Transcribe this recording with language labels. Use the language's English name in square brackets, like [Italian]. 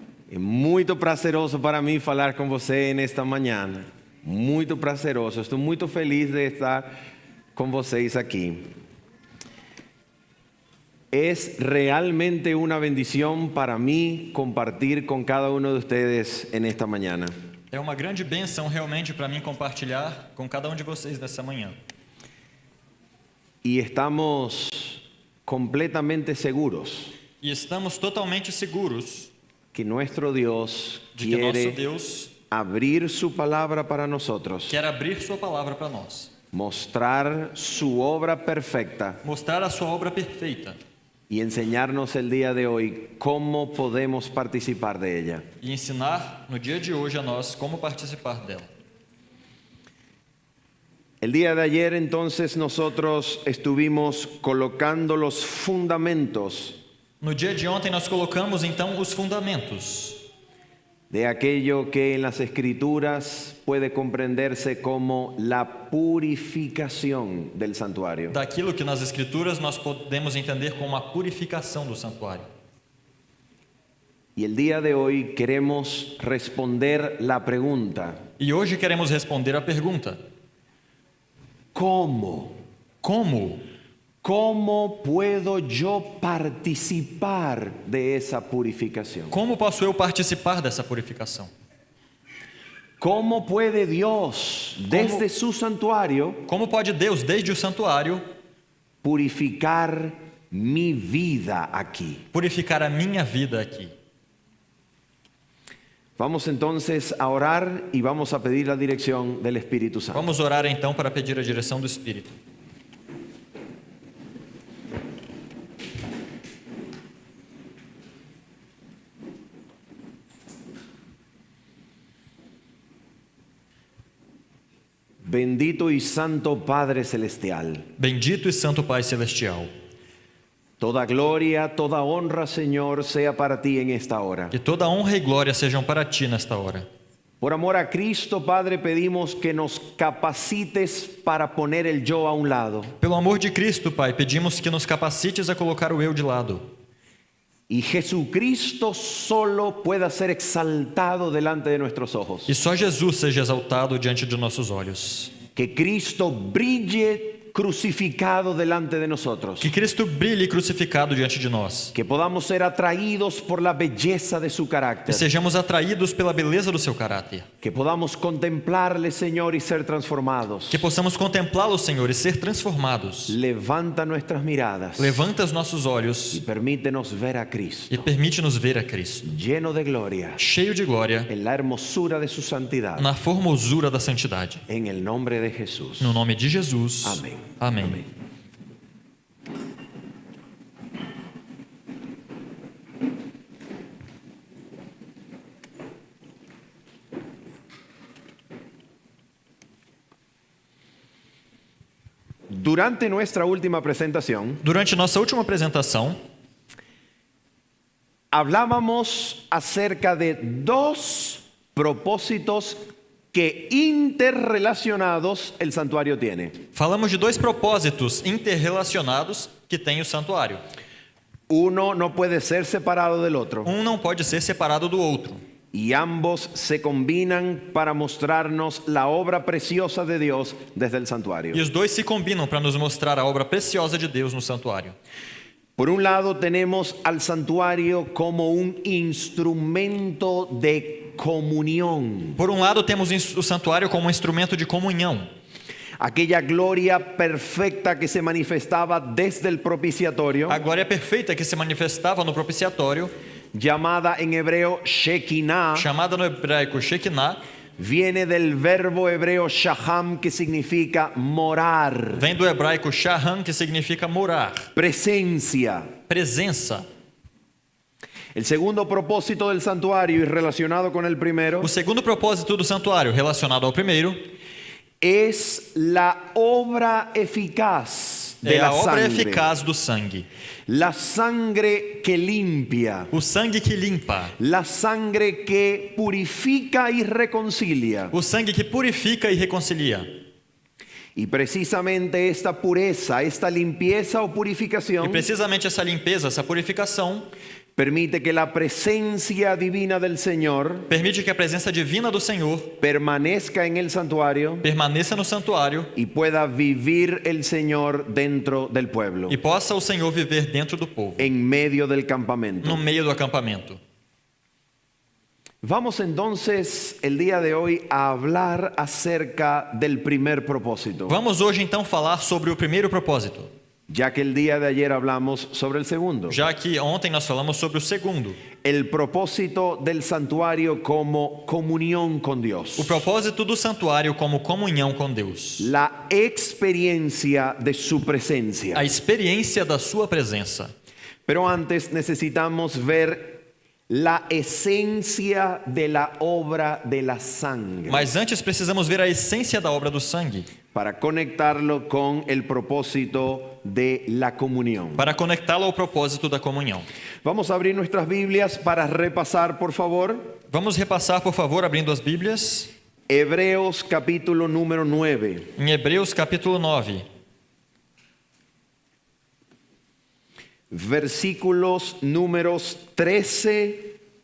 [Portuguese] É muito prazeroso para mim falar com você nesta manhã. Muito prazeroso. Estou muito feliz de estar com vocês aqui. [Spanish] Es realmente una bendición para mí compartir con cada uno de ustedes en esta mañana. [Portuguese] É uma grande bênção realmente para mim compartilhar com cada um de vocês nessa manhã. [Spanish] Y estamos completamente seguros [Portuguese] E estamos totalmente seguros [Spanish] que nuestro Dios [Portuguese] de que nosso [Spanish] quiere [Portuguese] Deus [Spanish] abrir su palabra para nosotros, [Portuguese] quer abrir sua palavra para nós, [Spanish] mostrar su obra perfecta [Portuguese] mostrar a sua obra perfeita [Spanish] y enseñarnos el día de hoy cómo podemos participar de ella. [Portuguese] e ensinar no dia de hoje a nós como participar dela. [Spanish] El día de ayer entonces nosotros estuvimos colocando los fundamentos [Portuguese] No dia de ontem nós colocamos então os fundamentos [Spanish] de aquello que en las Escrituras puede comprenderse como la purificación del santuario. [Portuguese] daquilo que nas escrituras nós podemos entender como a purificação do santuário. [Spanish] Y el día de hoy queremos responder la pregunta: E hoje queremos responder a pergunta: ¿cómo? ¿Cómo puedo yo participar de esa purificación? [Portuguese] como posso eu participar dessa purificação? [Spanish] ¿Cómo puede Dios desde su santuario [Portuguese] Como pode Deus, desde o santuário, [Spanish] purificar mi vida aquí? [Portuguese] purificar a minha vida aqui? [Spanish] Vamos entonces a orar y vamos a pedir la dirección del Espíritu Santo. [Portuguese] Vamos orar então para pedir a direção do Espírito. [Spanish] Bendito y santo Padre Celestial, [Portuguese] Bendito e Santo Pai Celestial, [Spanish] toda gloria, toda honra, Señor, sea para ti en esta hora. [Portuguese] que toda honra e glória sejam para Ti nesta hora. [Spanish] Por amor a Cristo, Padre, pedimos que nos capacites para poner el yo a un lado [Portuguese] Pelo amor de Cristo, Pai, pedimos que nos capacites a colocar o eu de lado [Spanish] y Jesucristo solo pueda ser exaltado delante de nuestros ojos. [Portuguese] e só Jesus seja exaltado diante de nossos olhos. [Spanish] Que Cristo brille crucificado delante de nosotros. [Portuguese] Que Cristo brilhe crucificado diante de nós [Spanish] Que podamos ser atraídos por la belleza de su [Portuguese] e [Spanish] carácter. [Portuguese] sejamos atraídos pela beleza do seu caráter. [Spanish] Que podamos contemplarle, Señor, y ser transformados. [Portuguese] Que possamos contemplá-lo, Senhor, e ser transformados. [Spanish] Levanta nuestras miradas [Portuguese] Levanta os nossos [Spanish] y [Portuguese] olhos [Spanish] permítenos ver a Cristo [Portuguese] e permite-nos ver a Cristo, [Spanish] lleno de gloria, [Portuguese] cheio de glória, [Spanish] en la hermosura de su santidad. [Portuguese] na formosura da santidade. [Spanish] En el nombre de Jesús. [Portuguese] No nome de Jesus. Amém. Amém. [Spanish] Durante nuestra última presentación, [Portuguese] Durante nossa última apresentação, [Spanish] hablábamos acerca de dos propósitos que interrelacionados el santuario tiene. [Portuguese] falamos de dois propósitos interrelacionados que tem o santuário. [Spanish] Uno no puede ser separado del otro [Portuguese] Um não pode ser separado do outro. [Spanish] y ambos se combinan para mostrarnos la obra preciosa de Dios desde el santuario. [Portuguese] E os dois se combinam para nos mostrar a obra preciosa de Deus no santuário. [Spanish] Por un lado tenemos al santuario como un instrumento de comunión. [Portuguese] Por um lado, temos o santuário como um instrumento de comunhão. [Spanish] Aquella gloria perfecta que se manifestaba desde el propiciatorio, [Portuguese] A glória perfeita que se manifestava no propiciatório, [Spanish] llamada en hebreo Shekinah, [Portuguese] chamada no hebraico Shekinah, [Spanish] viene del verbo hebreo shaham, que significa morar, [Portuguese] vem do hebraico Shaham, que significa morar, [Spanish] presencia. [Portuguese] presença. [Spanish] El segundo propósito del santuario y relacionado con el primero [Portuguese] O segundo propósito do santuário, relacionado ao primeiro, [Spanish] es la obra eficaz de [Portuguese] é a [Spanish] la [Portuguese] obra [Spanish] sangre. [Portuguese] eficaz do sangue. [Spanish] La sangre que limpia, [Portuguese] O sangue que limpa, [Spanish] la sangre que purifica y reconcilia. [Portuguese] o sangue que purifica e reconcilia. [Spanish] Y precisamente esta pureza, esta limpieza o [Portuguese] E [Spanish] purificación [Portuguese] precisamente essa limpeza, essa purificação, [Spanish] permite que la presencia divina del Señor [Portuguese] permite que a presença divina do Senhor [Spanish] permanezca en el santuario [Portuguese] permaneça no santuário [Spanish] y pueda vivir el Señor dentro del pueblo, [Portuguese] e possa o Senhor viver dentro do povo, [Spanish] en medio del campamento. [Portuguese] no meio do acampamento. [Spanish] Vamos entonces el día de hoy a hablar acerca del primer propósito, [Portuguese] Vamos hoje então falar sobre o primeiro propósito, [Spanish] ya que el día de ayer hablamos sobre el segundo. [Portuguese] já que ontem nós falamos sobre o segundo. [Spanish] El propósito del santuario como comunión con Dios. [Portuguese] O propósito do santuário como comunhão com Deus. [Spanish] La experiencia de su presencia. [Portuguese] A experiência da sua presença. [Spanish] Pero antes necesitamos ver la esencia de la obra de la sangre [Portuguese] Mas antes precisamos ver a essência da obra do sangue, [Spanish] para conectarlo con el propósito de la comunión. [Portuguese] para conectá-lo ao propósito da comunhão. [Spanish] Vamos a abrir nuestras Biblias para repasar, por favor, [Portuguese] Vamos repassar, por favor, abrindo as Bíblias, [Spanish] Hebreos capítulo número 9. [Portuguese] em Hebreus capítulo 9, [Spanish] Versículos números 13